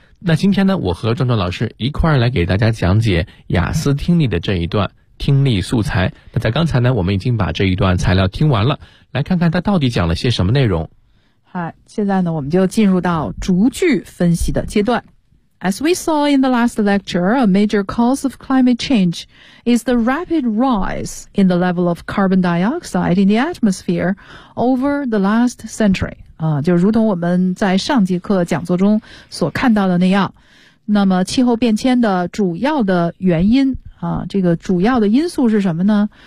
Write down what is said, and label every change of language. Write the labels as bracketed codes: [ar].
[zh] 那今天呢，我和壮壮老师一块儿来给大家讲解雅思听力的这一段听力素材。那在刚才呢，我们已经把这一段材料听完了，来看看它到底讲了些什么内容。好，现在呢，我们就进入到逐句分析的阶段。 [en] As we saw in the last lecture, a major cause of climate change is the rapid rise in the level of carbon dioxide in the atmosphere over the last century. [zh] 啊，就如同我们在上节课讲座中所看到的那样，那么气候变迁的主要的原因啊，这个主要的因素是什么呢？